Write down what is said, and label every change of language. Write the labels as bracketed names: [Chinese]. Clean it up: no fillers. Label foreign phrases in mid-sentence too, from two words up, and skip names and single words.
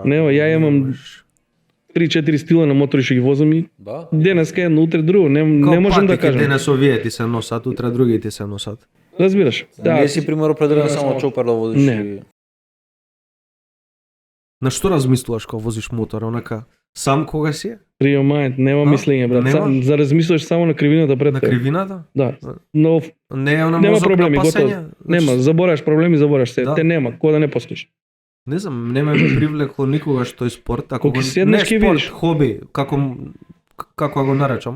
[Macedonian] Нема, ја имам 3-4 стила на мотори што ги возам и Да. денеска едно, утре друго, не можам да кажам. Денес овие ти се носат, утре други ти се носат. Разбираш? Да. Не си пример определен само чопер да возиш. Не. и- На што размислуваш кога возиш мотор, онака сам кога си? [English] Free your mind, [Macedonian] нема мислење, брат. Нема? За размислуваш само на кривината пред На тебе. кривината? Да. Но Не е на нема мозок проблеми, на готово. пасење? Нема, забораваш проблеми, забораваш се. Да. Те нема, кога да не постоиш. Не знам, не ме привлекло никогаш тој спорт, ако Кога го ќе седнеш, не ќе спорт, видиш. хоби, како го наречам.